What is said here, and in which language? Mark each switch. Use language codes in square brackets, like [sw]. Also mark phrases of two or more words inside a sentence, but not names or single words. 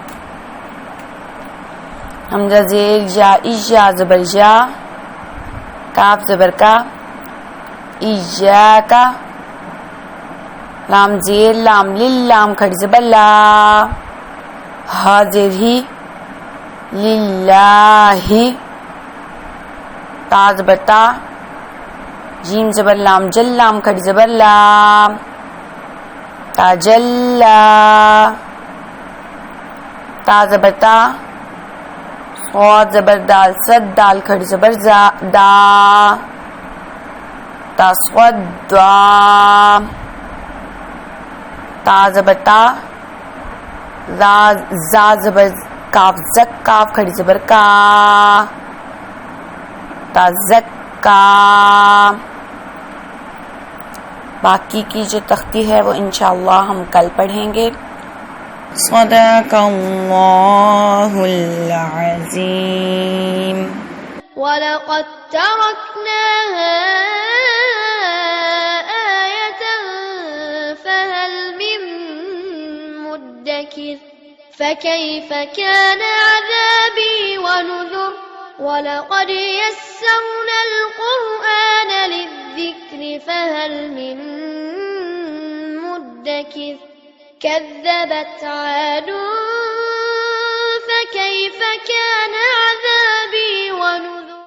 [ur] حمزہ زیر جا اجا زبر جا کاف زبر کا ایجاکا لام زیر لام للام کھڑی زبر لا ہا زیر ہی للہ تا زبر تا جیم زبر لام جل لام کھڑی زبر لا تا جلا تا زبر تا صاد زبر دال صد دال کھڑی زبر دا تا صد دا تا زبر تا زا زبر کاف زک کاف کھڑی زبر کا تا زکا باقی کی جو تختی ہے وہ انشاءاللہ ہم کل پڑھیں گے. [ar] صدق اللہ العظیم. وَلَقَدْ تَرَكْنَاهَا آيَةً فَهَلْ مِن مُدَّكِرٍ فَكَيْفَ كَانَ عَذَابِي وَنُذُرِ. وَلَقَدْ يَسَّرْنَا الْقُرْآنَ لِلذِّكْرِ فَهَلْ مِن مُدَّكِرٍ كَذَّبَتْ عَادٌ فَكَيْفَ كَانَ عَذَابِي وَنُذُرِ.